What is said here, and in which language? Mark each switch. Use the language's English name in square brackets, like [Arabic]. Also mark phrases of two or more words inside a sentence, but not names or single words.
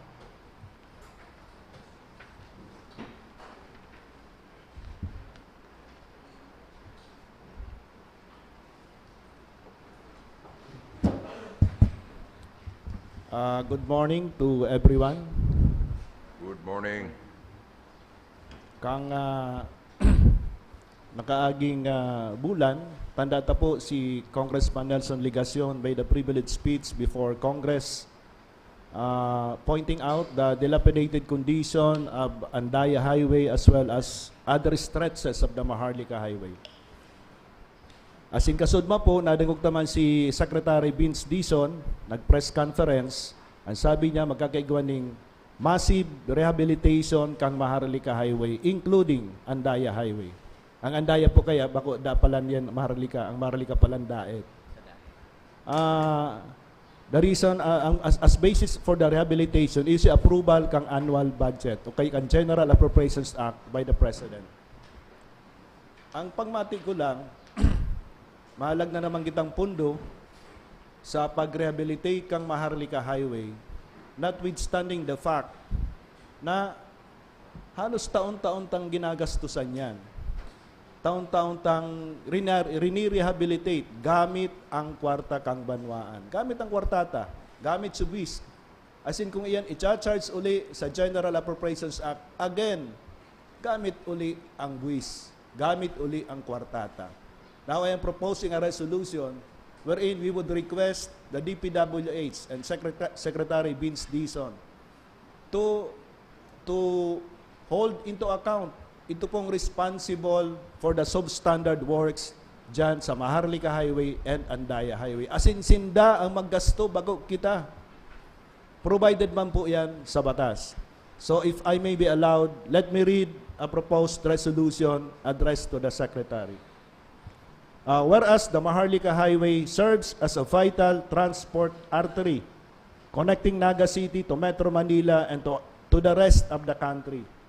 [English] Good morning to everyone. Good morning. [Bikol] Kang nakaaging bulan, tanda ta po [English] si Congressman Nelson Ligacion made a privileged speech before Congress pointing out the dilapidated condition of Andaya Highway as well as other stretches of the Maharlika Highway. [Bikol] As in kasudma po, nadangog naman si Secretary Vince Dizon, nag- [English] press conference, [Bikol] ang sabi niya magkakaigwan ng [English] massive rehabilitation [Bikol] kang Maharlika Highway, including Andaya Highway. Ang Andaya po kaya, bako dapalan yan Maharlika, ang Maharlika palan daet. [English] The reason, as basis for the rehabilitation is the approval kang annual budget [Bikol] o kay kang [English] General Appropriations Act by the President. [Bikol] Ang pagmati ko lang, mahalag na naman kitang pundo sa pag-rehabilitate kang Maharlika Highway, [English] notwithstanding the fact [Bikol] na halos taon-taon tang ginagastusan yan. Taon-taon tang rinirehabilitate gamit ang kwarta kang banwaan. Gamit ang kwartata, gamit sa buwis. As in kung iyan, i-charge uli sa General Appropriations Act, again, gamit uli ang buwis, gamit uli ang kwartata. [English] Now I am proposing a resolution wherein we would request the DPWH and Secretary Vince Dizon to hold into account [Bikol] ito pong [English] responsible for the substandard works [Bikol] dyan sa [English] Maharlika Highway and Andaya Highway. [Bikol] As in, sinda ang maggasto bago kita. Provided man po yan sa batas. [English] So if I may be allowed, let me read a proposed resolution addressed to the Secretary. Whereas the Maharlika Highway serves as a vital transport artery connecting Naga City to Metro Manila and to the rest of the country.